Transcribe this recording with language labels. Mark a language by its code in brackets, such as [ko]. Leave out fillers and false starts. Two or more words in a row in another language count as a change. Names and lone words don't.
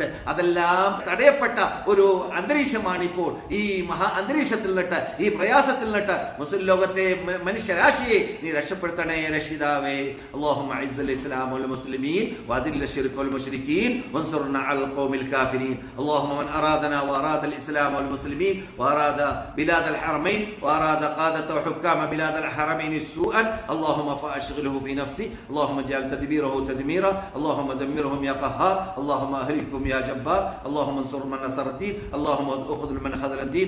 [ml] അതെല്ലാം തടയപ്പെട്ട ഒരു അന്തരീക്ഷമാണ് ഇപ്പോൾ. ഈ മഹാ അന്തരീക്ഷത്തിൽ നിന്നിട്ട്, ഈ പ്രയാസത്തിൽ നിന്നിട്ട് മുസ്ലിം ലോകത്തെ മനുഷ്യരാശിയെ നീ രക്ഷപ്പെടുത്തണേ രക്ഷിതാവേ. [ar] اللهم أعز الإسلام والمسلمين وأذل الشرك والمشركين وانصرنا على القوم الكافرين. اللهم من أرادنا وأراد الإسلام والمسلمين وأراد بلاد الحرمين وأراد قادة وحكام بلاد الحرمين سوءا اللهم فأشغله في نفسي. اللهم اجعل تدبيره تدميرا. اللهم دمرهم يا قهار. اللهم أهلكهم يا جبار. اللهم انصر من نصر الدين. اللهم اخذل من خذل الدين.